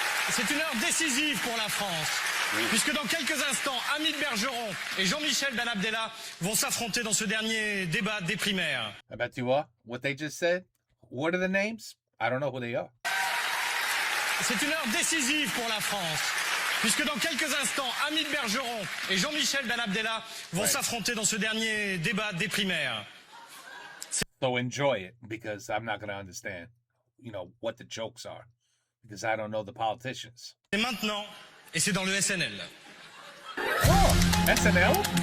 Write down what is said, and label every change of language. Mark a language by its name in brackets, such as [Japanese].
[French] C'est une heure décisive pour la France. Oui. Puisque dans quelques instants, Hamid Bergeron et Jean-Michel Ben Abdallah vont s'affronter dans ce dernier débat des primaires. [English] I bet you what? What they just said? What are the names? I don't know who they are. [French] C'est une heure décisive pour la France. Puisque dans quelques instants, Hamid Bergeron et Jean-Michel Ben Abdallah vont s'affronter dans ce dernier débat des primaires. [English] So enjoy it, because I'm not going to understand, what the jokes are, because I don't know the politicians. [French] Et maintenant, et c'est dans le SNL. [English] Oh, SNL?